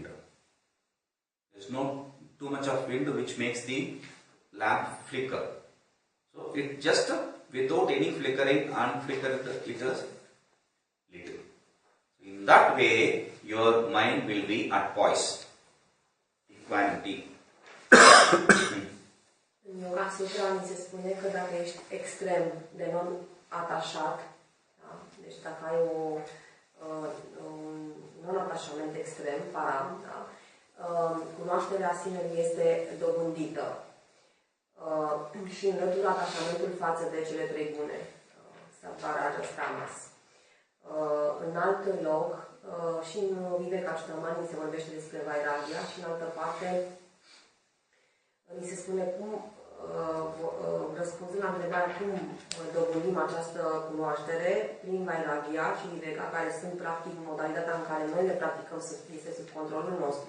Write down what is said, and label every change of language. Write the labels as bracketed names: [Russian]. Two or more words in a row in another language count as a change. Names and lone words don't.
[English] There is no too much of wind which makes the lamp flicker. So it just without any flickering, unflickered, it is little. In that way, your mind will be at poise, equanimity. [Romanian] În Yoga Sutra ni se spune că dacă ești extrem de non-atașat, da? Deci dacă ai un non-atașament extrem, param, da? Cunoașterea sinelui este dobândită. Și înlătură atașamentul față de cele trei bune, [Sanskrit] sattva, rajas, tamas. [Romanian] În alt loc, și în Viveka Chudamani se vorbește despre Vairagya și în altă parte ni se spune cum, răspunzând la întrebarea cum dobândim această cunoaștere prin Vairagya și Viveka, care sunt practic modalitatea în care noi le practicăm, este sub controlul nostru.